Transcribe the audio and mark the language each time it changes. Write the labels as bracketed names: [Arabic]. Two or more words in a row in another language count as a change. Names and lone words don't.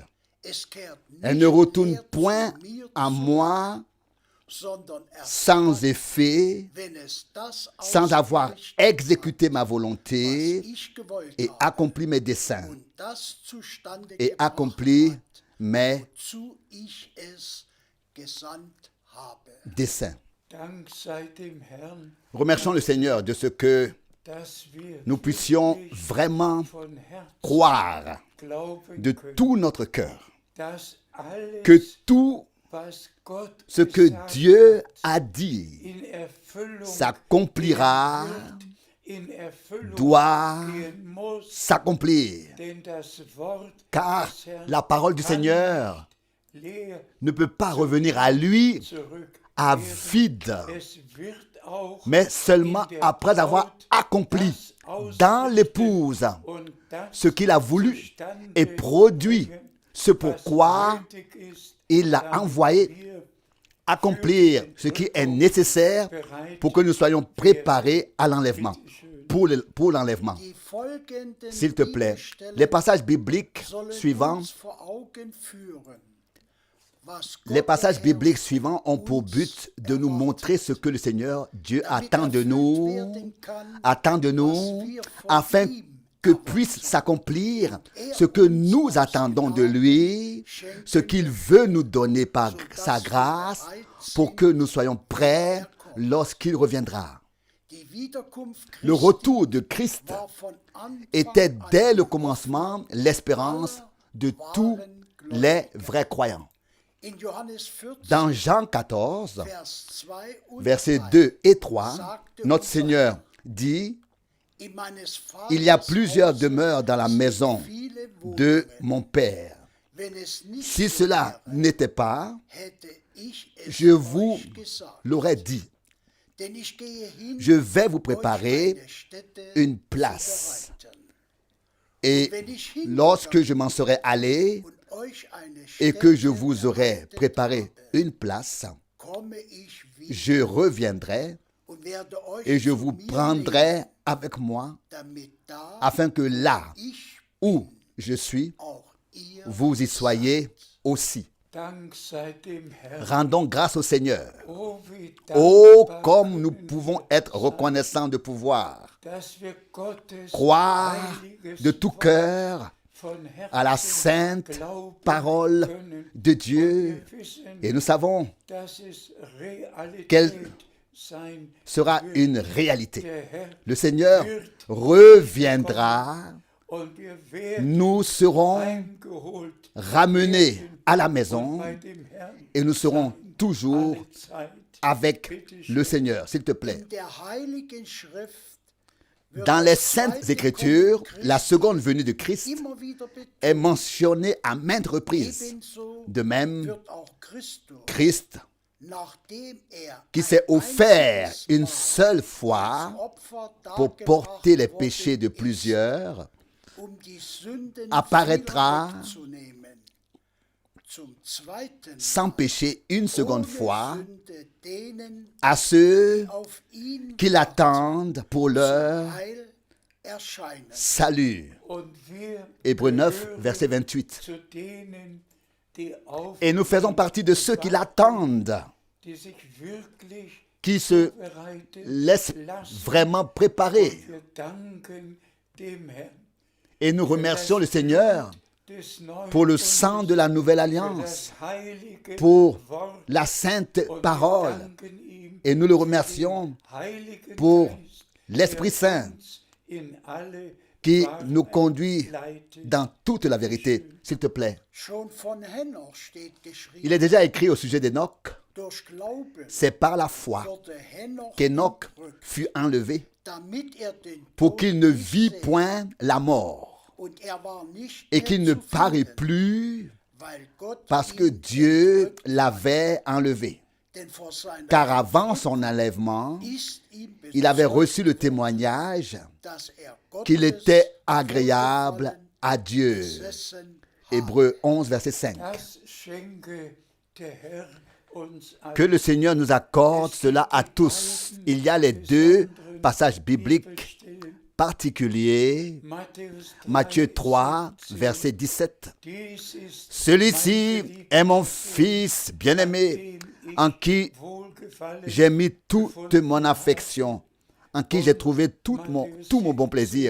[French] Elle ne retourne point à moi sans effet, sans avoir exécuté ma volonté et accompli mes desseins et accompli mes desseins. [German] Dank sei dem Herrn, [French] Remercions le Seigneur de ce que [German] dass wir [French] nous puissions vraiment [German] von Herzen [French] croire [German] glauben [French] de [German] können, [French] tout notre cœur [German] dass alles, [French] que tout [German] was Gott [French] ce que [German] gesagt [French] Dieu a dit [German] in Erfüllung [French] s'accomplira [German] wird in Erfüllung [French] doit [German] gehen muss, [French] s'accomplir. [German] denn das Wort [French] Car [German] des Herrn [French] la parole du [German] kann [French] Seigneur [German] nicht leer [French] ne peut pas revenir à lui [German] zurückkehren. [French] à vide, [German] Es wird auch [French] mais seulement [German] in der [French] après avoir [German] Braut [French] accompli [German] das [French] dans [German] ausrichten [French] l'épouse [German] und das [French] ce qu'il a voulu [German] zustande [French] et produit, [German] bringen, [French] ce [German] was [French] pourquoi [German] nötig ist, [French] il l'a [German] damit [French] envoyé [German] wir [French] accomplir ce qui est nécessaire pour que nous soyons préparés à l'enlèvement, pour l'enlèvement. [German] Die folgenden [French] S'il te plaît, [German] Bibelstellen [French] les passages bibliques [German] sollen [French] suivants, [German] uns vor Augen führen, was [French] les [German] Gott [French] passages [German] der [French] bibliques [German] Herr [French] suivants ont pour but de nous montrer ce que le Seigneur Dieu attend de nous, afin que puisse s'accomplir ce que nous attendons de lui, ce qu'il veut nous donner par sa grâce, pour que nous soyons prêts lorsqu'il reviendra. [German] Die Wiederkunft [French] Le [German] Christi [French] retour de Christ [German] war von Anfang [French] était [German] an [French] dès le commencement l'espérance de tous les vrais croyants. [German] in Johannes 14, [French] Dans Jean 14, [German] Vers 2 und [French] versets 3, 2 et 3, notre Seigneur dit, [German] in meines [French] il y a [German] Vaters [French] plusieurs [German] Hause [French] demeures dans la [German] sind [French] maison [German] viele [French] de [German] Wohnungen. [French] mon Père. [German] Wenn es nicht [French] Si [German] so [French] cela [German] wäre, [French] n'était pas, [German] hätte ich es [French] je vous [German] euch gesagt. [French] l'aurais dit. [German] Denn ich gehe hin, [French] Je vais vous [German] euch [French] préparer [German] eine Stätte [French] une [German] zu [French] place. [German] bereiten. [French] Et lorsque je m'en serai allé [German] Und euch eine [French] et que je [German] Stätte [French] vous aurai [German] bereitet [French] préparé [German] habe, [French] une place, [German] komme ich wieder [French] je reviendrai [German] und werde euch [French] et je [German] zu [French] vous [German] mir [French] prendrai [German] nehmen, [French] avec moi, [German] damit da, [French] afin que là [German] ich [French] où je suis, [German] auch ihr [French] vous y soyez aussi. [German] Dank sei dem Herrn. [French] Rendons grâce au Seigneur. [German] Oh, wie [French] Oh, [German] dankbar [French] comme nous [German] können [French] pouvons [German] wir [French] être [German] sein, [French] reconnaissants de pouvoir [German] dass wir Gottes [French] croire [German] heiliges [French] de tout [German] Wort [French] cœur [German] von [French] à la [German] Herzen [French] sainte [German] glauben [French] parole [German] können. [French] de [German] Und [French] Dieu. [German] wir wissen, [French] Et nous savons [German] dass es Realität [French] Quelle [German] sein [French] sera [German] wird. [French] une réalité. [German] Der Herr [French] Le Seigneur reviendra, [German] und wir werden [French] nous serons [German] eingeholt [French] ramenés [German] werden [French] à la [German] und [French] maison [German] bei dem Herrn [French] et nous serons [German] sein [French] toujours [German] alle Zeit. [French] avec le Seigneur, s'il te plaît. [German] in der Heiligen Schrift wird [French] Dans les [German] das [French] Saintes [German] zweite [French] Écritures, [German] Kommen [French] la [German] Christi [French] seconde venue de Christ [German] immer wieder betont. [French] est mentionnée à maintes reprises. [German] Ebenso [French] De même, [German] wird auch Christus, [French] Christ, [German] nachdem er [French] qui s'est [German] ein [French] offert [German] einziges [French] une [German] Mal [French] seule [German] als [French] fois [German] Opfer [French] pour [German] dargebracht [French] porter les [German] worden [French] péchés de [German] ist, [French] plusieurs, [German] die Sünden [French] apparaîtra [German] vieler wegzunehmen. Zum Zweiten [French] sans péché une seconde [German] ohne [French] fois [German] Sünde denen, [French] à ceux [German] die auf ihn [French] qui l'attendent pour leur [German] Heil erscheinen. [French] salut. [German] Und wir [French] Hébreux 9, [German] gehören [French] verset 28. [German] zu denen, die auf [French] Et nous faisons partie de ceux qui l'attendent, [German] die sich wirklich [French] qui se [German] bereitet [French] laissent [German] lassen. [French] vraiment préparer. [German] Und wir danken dem Herrn [French] Et nous remercions le Seigneur [German] des neuen [French] pour le [German] Bundes, [French] sang de la nouvelle [German] für [French] alliance, [German] das heilige [French] pour [German] Wort. [French] la sainte [German] Und wir [French] parole. [German] danken ihm [French] Et nous le [German] für [French] remercions [German] den Heiligen [French] pour [German] Geist, [French] l'Esprit [German] der [French] Saint [German] uns in alle [French] qui [German] Wahrheit [French] nous conduit [German] leitet. [French] dans toute la vérité, s'il te plaît. [German] Schon von Henoch steht [French] Il [German] geschrieben, [French] est déjà écrit au sujet d'Enoch, [German] durch Glauben [French] c'est par la foi [German] wurde Henoch [French] qu'Enoch [German] entrückt, [French] fut enlevé [German] damit er den [French] pour [German] Tod [French] qu'il ne [German] nicht [French] vit [German] sähe. [French] point la mort [German] Und er war nicht [French] et [German] mehr [French] qu'il ne [German] zu [French] parut [German] finden, [French] plus [German] weil Gott [French] parce que [German] ihn [French] Dieu [German] entrückt, [French] l'avait enlevé. [German] denn vor seiner [French] Car avant son enlèvement, [German] ist ihm [French] il avait [German] bezeugt, [French] reçu le témoignage [German] dass er [French] qu'il [German] Gottes [French] était agréable à Dieu. [German] besessen habe. [French] Hébreux 11, verset 5. [German] Das schenke der Herr uns [French] Que le Seigneur nous accorde cela à tous. Il y a les deux passages bibliques particuliers. Matthieu 3, verset 17. Celui-ci est mon fils bien-aimé, en qui j'ai mis toute mon affection, en qui j'ai trouvé tout mon bon plaisir.